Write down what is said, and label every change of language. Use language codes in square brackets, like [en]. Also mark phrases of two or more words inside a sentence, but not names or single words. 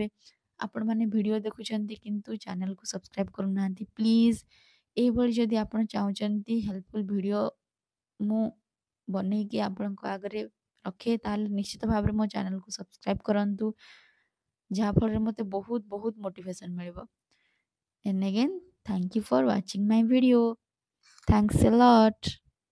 [or] ଆପଣମାନେ ଭିଡ଼ିଓ ଦେଖୁଛନ୍ତି କିନ୍ତୁ ଚ୍ୟାନେଲକୁ ସବସ୍କ୍ରାଇବ୍ କରୁନାହାନ୍ତି, ପ୍ଲିଜ୍ ଏଇଭଳି ଯଦି ଆପଣ ଚାହୁଁଛନ୍ତି [en] helpful video [or] ମୁଁ ବନେଇକି ଆପଣଙ୍କ ଆଗରେ ରଖେ, ତାହେଲେ ନିଶ୍ଚିତ ଭାବରେ ମୋ ଚ୍ୟାନେଲକୁ ସବସ୍କ୍ରାଇବ୍ କରନ୍ତୁ, ଯାହାଫଳରେ ମୋତେ ବହୁତ ବହୁତ ମୋଟିଭେସନ୍ ମିଳିବ। [en] And again, thank you for watching my video. Thanks a lot.